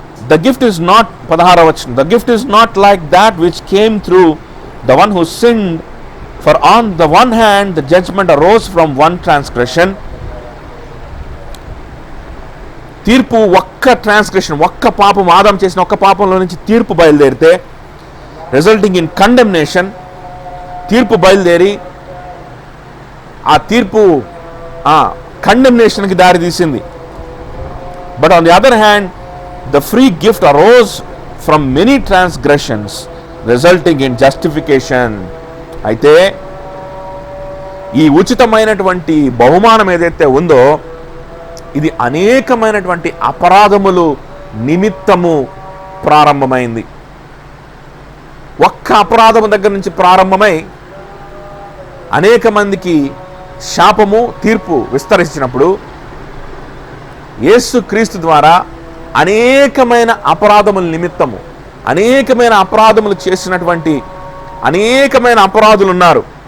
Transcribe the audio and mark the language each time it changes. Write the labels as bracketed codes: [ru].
[en] The gift is not, [te] 16వ వచనం, [en] the gift is not like that which came through the one who sinned, for on the one hand the judgment arose from one transgression. [te] తీర్పు ఒక్క transgression, ఒక్క పాపం, ఆదాం చేసిన ఒక్క పాపంలో నుంచి తీర్పు బయలుదేరితే [en] resulting in condemnation, [te] తీర్పు బయలుదేరి ఆ తీర్పు కండెమ్నేషన్కి దారి తీసింది. [en] But on the other hand the free gift arose from many transgressions resulting in justification. [te] అయితే ఈ ఉచితమైనటువంటి బహుమానం ఏదైతే ఉందో ఇది అనేకమైనటువంటి అపరాధములు నిమిత్తము ప్రారంభమైంది. ఒక్క అపరాధము దగ్గర నుంచి ప్రారంభమై అనేక మందికి శాపము, తీర్పు విస్తరించినప్పుడు యేసుక్రీస్తు ద్వారా అనేకమైన అపరాధముల నిమిత్తము, అనేకమైన అపరాధములు చేసినటువంటి అనేకమైన అపరాధులు ఉన్నారు.